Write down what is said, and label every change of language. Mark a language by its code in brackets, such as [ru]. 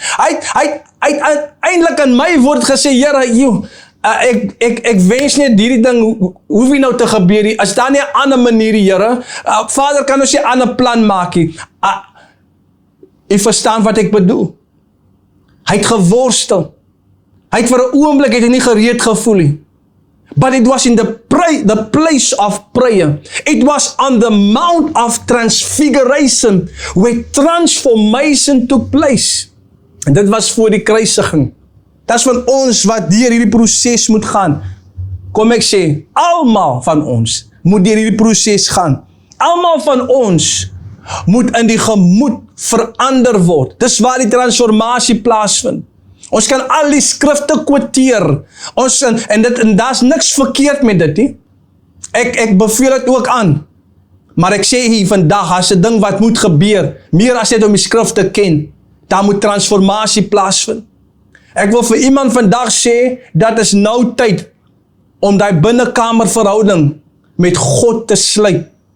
[af] Hy het uiteindelik in my woord gesê, Here, ek wens net hierdie ding, hoef nie nou te gebeur nie, as daar nie 'n ander manier, Here, Vader, kan ons nie 'n ander plan maak nie. U verstaan wat ek bedoel. Hy het geworstel, hy het vir 'n oomblik, het hy nie gereed gevoel nie. [en] But it was in the place of prayer. It was on the Mount of Transfiguration, where transformation took place. [af] En dit was voor die kruisiging. Dat is van ons wat deur hierdie proses moet gaan. Kom ek sê, almal van ons moet deur hierdie proses gaan. Almal van ons moet in die gemoed verander word. Dis waar die transformasie plaasvind. Ons kan al die skrifte quoteer. En daar's niks verkeerd met dit nie. Ek beveel dit ook aan. Maar ek sê hier vandag, as 'n ding wat moet gebeur, meer as net om die skrif te ken, daar moet transformasie plaasvind. Ek wil vir iemand vandag sê, dat is nou tyd om daai binnekamerverhouding met God te sluit.